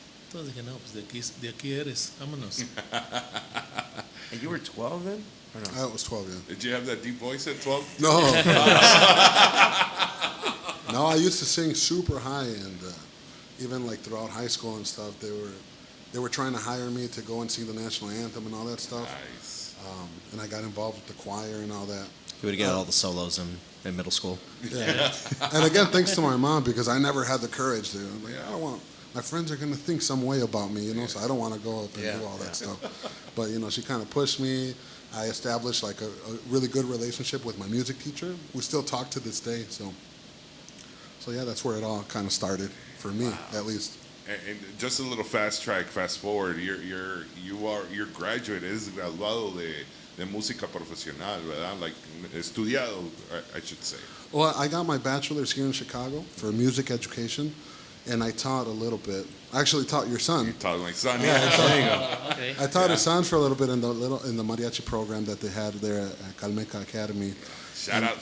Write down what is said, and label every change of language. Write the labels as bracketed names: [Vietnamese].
[Spanish] Entonces dije, no, pues de aquí eres, vámonos. [English] And you were 12 then? Or no? I was 12, yeah. Did you have that deep voice at 12? No. No, I used to sing super high, and even like throughout high school and stuff, they were trying to hire me to go and sing the national anthem and all that stuff. Nice. And I got involved with the choir and all that. You would get all the solos in middle school. Yeah. And again, thanks to my mom because I never had the courage to. I'm like, I don't want. My friends are going to think some way about me, you know. So I don't want to go up and do all that stuff. But you know, she kind of pushed me. I established like a really good relationship with my music teacher. We still talk to this day. So yeah, that's where it all kind of started for me, at least. And just a little fast forward. You're graduate, [Spanish] es graduado de música profesional, ¿verdad? [English] Like estudiado, I should say. Well, I got my bachelor's here in Chicago for music education, and I taught a little bit. I actually taught your son. You taught my son. Okay. I taught his son for a little bit in the mariachi program that they had there at Calmeca Academy. Shout out.